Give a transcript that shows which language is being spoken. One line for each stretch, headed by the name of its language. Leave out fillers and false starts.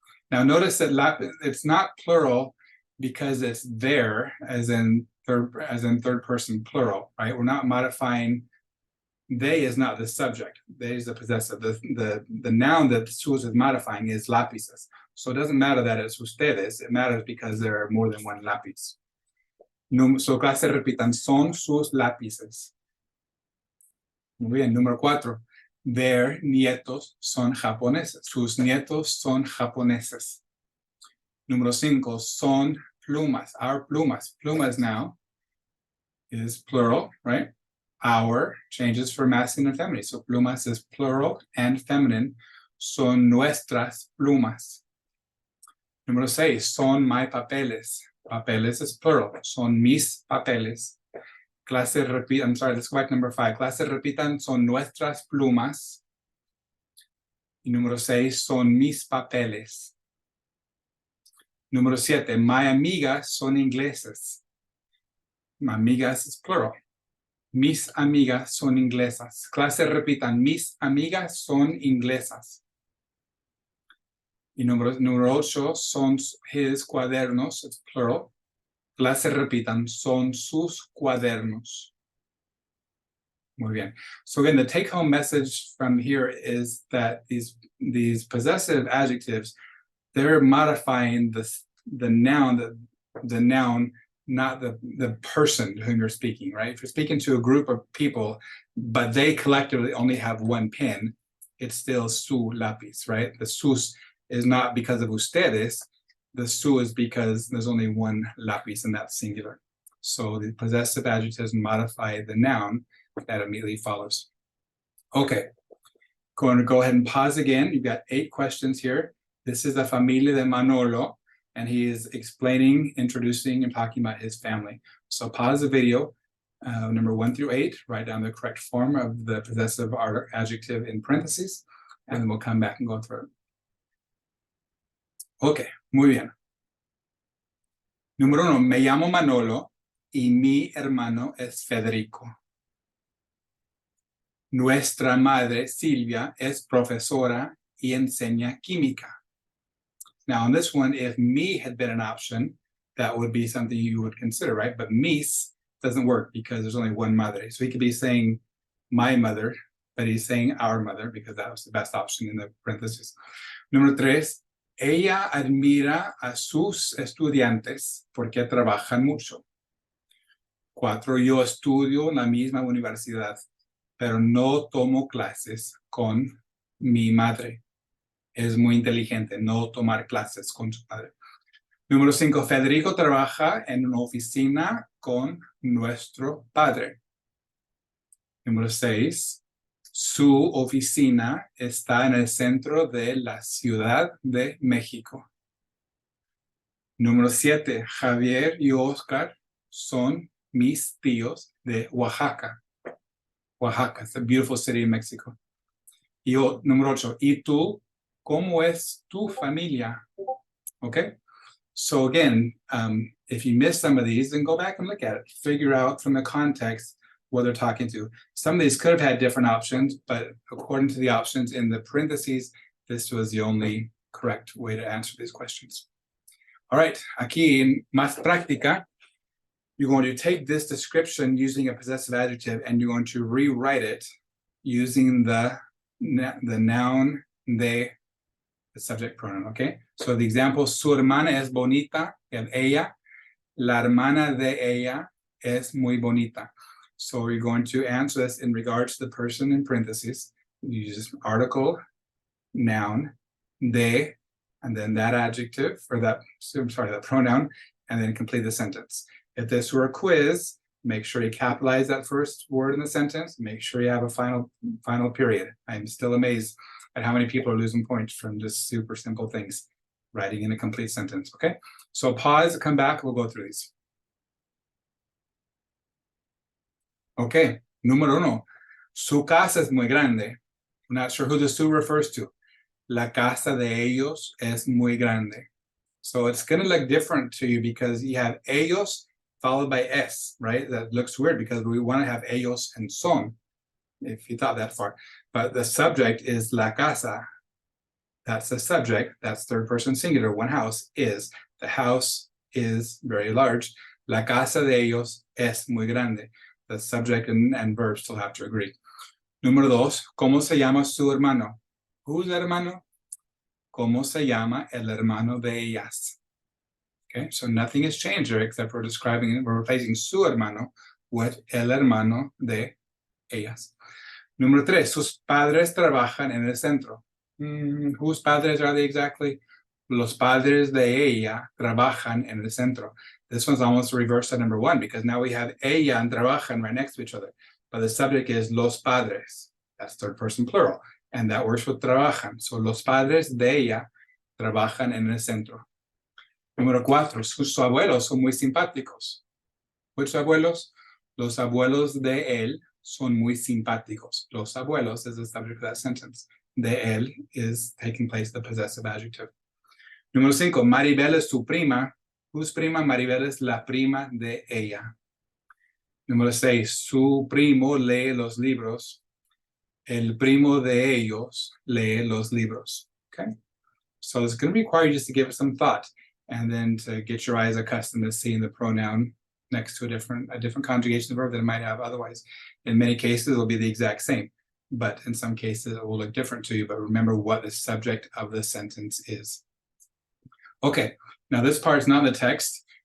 English: Now notice that it's not plural because it's their, as in third person plural, right? We're not modifying. They is not the subject. They is the possessive. The noun that sus is modifying is lápices. So it doesn't matter that it's ustedes. It matters because there are more than one lápiz.
Spanish: So clases repitan, son sus lápices. Muy bien, número 4.
English: Their
Spanish: nietos son japoneses. Sus nietos son japoneses. Número 5. Son plumas.
English: Our
Spanish: plumas.
English: Plumas now is plural, right? Our changes for masculine and feminine. So plumas is plural and feminine.
Spanish: Son nuestras plumas. Número 6. Son
English: my
Spanish: papeles. Papeles
English: is plural.
Spanish: Son mis papeles. Clases repitan,
English: I'm sorry, let's go back to number 5.
Spanish: Clases repitan, son nuestras plumas. Y número 6, son mis papeles. Número 7,
English: my
Spanish: amigas son ingleses. My amigas
English: is plural.
Spanish: Mis amigas son inglesas. Clases repitan, mis amigas son inglesas. Y número 8, son
English: his
Spanish: cuadernos,
English: it's plural.
Spanish: Clases repitan, son sus cuadernos. Muy bien.
English: So again, the take-home message from here is that these possessive adjectives, they're modifying the noun, not the person to whom you're speaking, right? If you're speaking to a group of people, but they collectively only have one pen, it's still su lápiz, right? The sus is not because of ustedes. The su is because there's only one lápiz and that's singular. So the possessive adjectives modify the noun that immediately follows. Okay, going to go ahead and pause again. You've got 8 questions here. This is the
Spanish: familia de Manolo,
English: and he is explaining, introducing, and talking about his family. So pause the video, number 1 through 8, write down the correct form of the possessive adjective in parentheses, and then we'll come back and go through it.
Spanish: Okay, muy bien. Número 1, me llamo Manolo y mi hermano es Federico. Nuestra madre, Silvia, es profesora y enseña química.
English: Now, on this one, if me had been an option, that would be something you would consider, right? But mis doesn't work because there's only one madre. So he could be saying my mother, but he's saying our mother because that was the best option in the parentheses.
Spanish: Número 3, ella admira a sus estudiantes porque trabajan mucho. 4, yo estudio en la misma universidad, pero no tomo clases con mi madre. Es muy inteligente no tomar clases con su padre. Número 5, Federico trabaja en una oficina con nuestro padre. Número 6, su oficina está en el centro de la Ciudad de México. Número 7, Javier y Oscar son mis tíos de Oaxaca.
English: Oaxaca, it's a beautiful city in Mexico.
Spanish: Y número 8, ¿y tú? ¿Cómo es tu familia?
English: Okay, so again, if you miss some of these, then go back and look at it. Figure out from the context what they're talking to. Some of these could have had different options, but according to the options in the parentheses, this was the only correct way to answer these questions. All right,
Spanish: aquí en más práctica,
English: you're going to take this description using a possessive adjective and you're going to rewrite it using the noun de, the subject pronoun, okay? So the example,
Spanish: su hermana es bonita,
English: and
Spanish: ella, la hermana de ella es muy bonita.
English: So you're going to answer this in regards to the person in parentheses. You use article, noun, de, and then that adjective, or that pronoun, and then complete the sentence. If this were a quiz, make sure you capitalize that first word in the sentence. Make sure you have a final period. I'm still amazed at how many people are losing points from just super simple things, writing in a complete sentence, okay? So pause, come back, we'll go through these.
Spanish: Okay, número uno. Su casa es muy grande.
English: I'm not sure who the su refers to.
Spanish: La casa de ellos es muy grande.
English: So it's going to look different to you because you have ellos followed by es, right? That looks weird because we want to have ellos and son, if you thought that far. But the subject is la casa. That's the subject. That's third person singular. One house is. The house is very large. La casa de ellos es muy grande. The subject and verb still have to agree.
Spanish: Número dos, ¿cómo se llama su hermano?
English: Who's
Spanish: hermano? ¿Cómo se llama el hermano de ellas?
English: Okay, so nothing has changed there except for describing it. We're replacing
Spanish: su hermano
English: with
Spanish: el hermano de ellas. Número tres, sus padres trabajan en el centro.
English: Whose padres are they exactly?
Spanish: Los padres de ella trabajan en el centro.
English: This one's almost reversed to number one because now we have ella and trabajan right next to each other. But the subject is los padres. That's third person plural. And that works with trabajan.
Spanish: So los padres de ella trabajan en el centro. Número cuatro, sus abuelos son muy simpáticos.
English: Which
Spanish: abuelos? Los abuelos de él son muy simpáticos.
English: Los abuelos is the subject of that sentence.
Spanish: De él
English: is taking place the possessive adjective.
Spanish: Número cinco, Maribel es su prima.
English: Whose
Spanish: prima? Maribel es la prima de ella. Número seis, su primo lee los libros. El primo de ellos lee los libros.
English: Okay? So it's going to require you just to give it some thought and then to get your eyes accustomed to seeing the pronoun next to a different conjugation of verb that it might have otherwise. In many cases, it'll be the exact same, but in some cases, it will look different to you. But remember what the subject of the sentence is. Okay, now this part is not in the text.